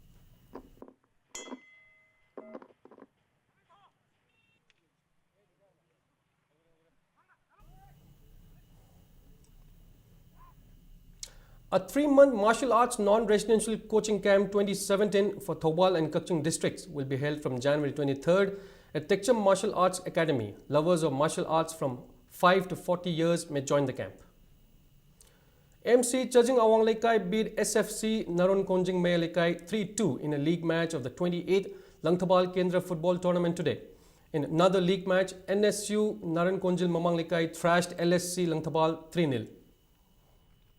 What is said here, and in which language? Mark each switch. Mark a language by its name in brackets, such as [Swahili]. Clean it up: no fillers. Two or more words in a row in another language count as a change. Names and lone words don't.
[English] A 3-month martial arts non-residential coaching camp 2017 for Thobal and Kaching districts will be held from January 23rd at Tekcham Martial Arts Academy. Lovers of martial arts from 5 to 40 years may join the camp. MC Chajing Awang Lekai beat SFC Naron Konjing Maya Lekai 3-2 in a league match of the 28th Langthabal Kendra football tournament today. In another league match, NSU Naran Konjil Mamang Lekai thrashed LSC Langthabal 3-0.